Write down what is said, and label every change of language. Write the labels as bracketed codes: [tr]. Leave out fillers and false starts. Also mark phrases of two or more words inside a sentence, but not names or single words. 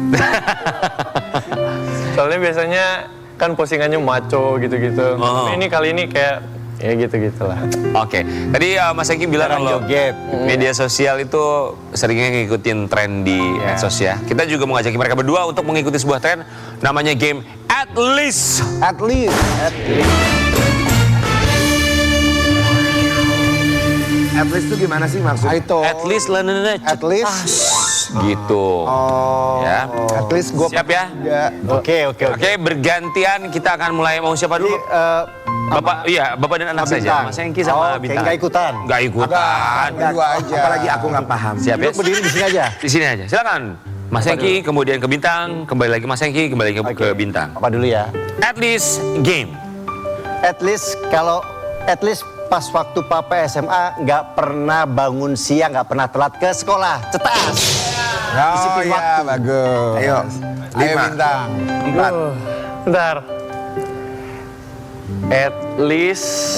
[id] Soalnya biasanya kan postingannya maco gitu-gitu. Oh. Tapi ini kali ini kayak ya gitu-gitulah. Oke, tadi Mas Eki bilang Jarang kalau joget. media sosial itu seringnya ngikutin tren di medsos ya. Kita juga mengajak mereka berdua untuk mengikuti sebuah tren namanya game At Least. [en] At least. At least [id] tuh gimana sih maksudnya? Itu. [en] At least lah At least. [id] gitu. Ya. [en] At least gue [id] Siap ya? Oke. Oke, bergantian kita akan mulai mau siapa dulu? Bapak, iya, Bapak dan anak saja. Mas Eki sama Oke, Bintang. nggak ikutan. Nggak ikutan. Berdua aja. Apalagi aku nggak paham. Siap ya? Duduk berdiri di sini aja. Di sini aja. Silakan. Mas Eki, kemudian ke Bintang, kembali lagi Mas Eki, kembali lagi ke Bintang. Apa dulu ya? [en] At least game. At least [id] pas waktu Papa SMA nggak pernah bangun siang, nggak pernah telat ke sekolah. Cetas. Oh Disiplin iya, waktu. bagus. Ayo, Ayo 5, Bintang. 4. Bentar. [en] At least